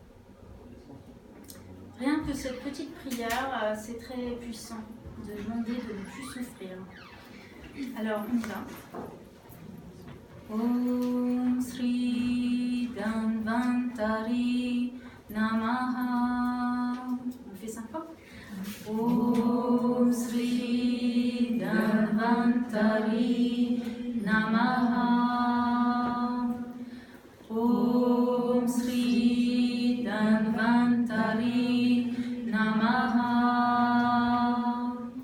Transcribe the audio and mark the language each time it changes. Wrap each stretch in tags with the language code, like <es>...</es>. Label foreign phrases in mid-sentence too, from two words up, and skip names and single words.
<fr>Rien que cette petite prière, c'est très puissant de demander de ne plus souffrir. Alors, on y va.</fr> <sa>Om Sri Dhanvantari Namaha.</sa> <fr>On fait 5 fois.</fr> <sa>Om Sri Dhanvantari Namaha. Om Sri Dhanvantari Namaha.</sa>